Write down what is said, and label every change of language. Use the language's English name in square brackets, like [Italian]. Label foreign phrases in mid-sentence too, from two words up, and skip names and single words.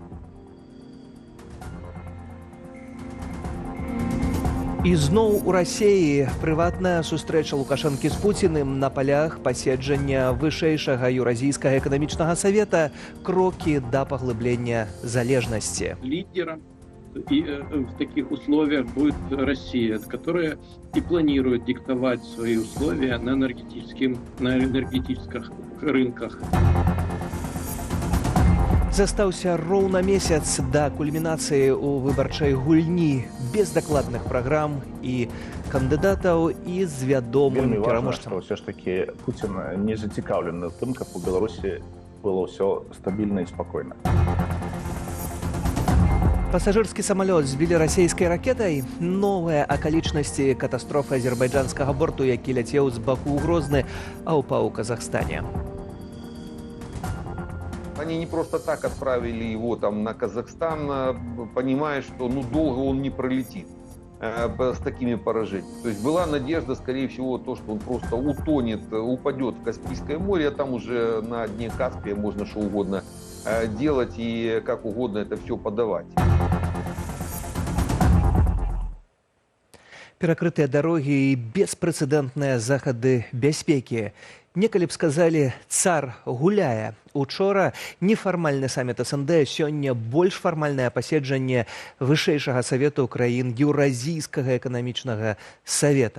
[Belarusian] І зноў у Расіі прыватная сустрэча Лукашэнкі з Пуціным на палях паседжання вышэйшага Еўразійскага эканамічнага савета, крокі да паглыблення залежнасці. [Russian] Лидером и в таких условиях будет Россия, которая и планирует диктовать свои условия на энергетических рынках. [Belarusian] Застаўся роўна месяц да кульмінацыі ў выбарчай гульні, без дакладных праграм і кандыдатаў і з вядомым пераможцам. [Russian] Все ж таки [Belarusian] Путин не зацікаўлены в тым, каб у Беларусі было ўсё стабільна і спакойна. Пасажырскі самалёт збілі расійскай ракетай. Новыя акалічнасці катастрофы азербайджанскага борту, які ляцеў з Баку ў Грозны, а ўпаў у Казахстане. [Russian] Они не просто так отправили его там на Казахстан, понимая, что долго он не пролетит с такими поражениями. То есть была надежда, скорее всего, то, что он просто утонет, упадет в Каспийское море, а там уже на дне Каспия можно что угодно делать и как угодно это все подавать. [Belarusian] Перакрытыя дарогі і беспрэцэдэнтныя захады бяспекі. Некалі б сказалі, цар гуляе. Учора нефармальны саміт СНД, сёння больш фармальнае паседжанне вышэйшага савету краін Еўразійскага эканамічнага савета.